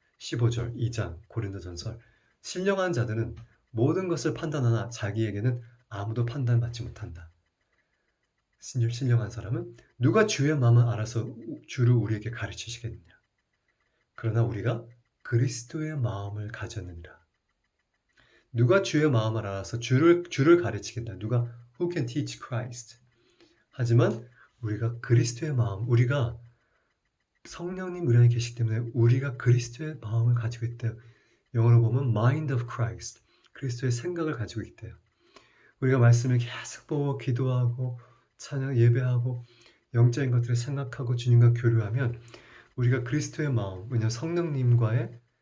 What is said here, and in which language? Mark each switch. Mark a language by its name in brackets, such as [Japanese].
[Korean] 15절 2장 고린도전서 신령한 자들은 모든 것을 판단하나 자기에게는 아무도 판단받지 못한다. 신령한 사람은 누가 주의 마음을 알아서 주를 우리에게 가르치시겠느냐. 그러나 우리가 그리스도의 마음을 가졌느니라. 누가 주의 마음을 알아서 주를 가르치겠다. 누가 [English] Who can teach Christ? [Korean] 하지만 우리가 그리스도의 마음, 우리가 성령님 우리 안에 계시기 때문에 우리가 그리스도의 마음을 가지고 있대요. 영어로 보면 [English] Mind of Christ, [Korean] 그리스도의 생각을 가지고 있대요. 우리가 말씀을 계속 보고 기도하고 찬양 예배하고 영적인 것들을 생각하고 주님과 교류하면 우리가 그리스도의 마음, 왜냐하면 성령님과의